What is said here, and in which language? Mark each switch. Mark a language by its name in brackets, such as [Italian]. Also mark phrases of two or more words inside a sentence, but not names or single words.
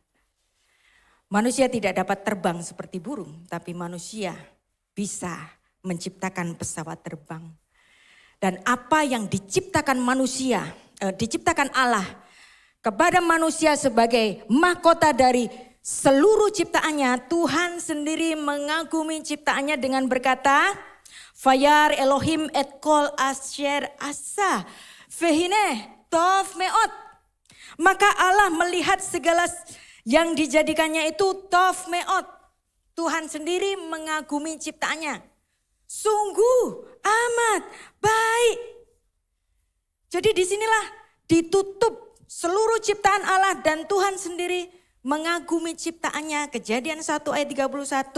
[Indonesian] Manusia tidak dapat terbang seperti burung, tapi manusia bisa menciptakan pesawat terbang. Dan apa yang diciptakan manusia, diciptakan Allah kepada manusia sebagai mahkota dari seluruh ciptaannya, Tuhan sendiri mengagumi ciptaannya dengan berkata, [Hebrew] וירא אלהים את כל אשר עשה והנה טוב מאד. [Indonesian] Maka Allah melihat segala yang dijadikannya itu [Hebrew] טוב מאד. [Indonesian] Tuhan sendiri mengagumi ciptaannya. Sungguh amat baik. Jadi disinilah ditutup seluruh ciptaan Allah dan Tuhan sendiri mengagumi ciptaannya. Kejadian 1 ayat 31.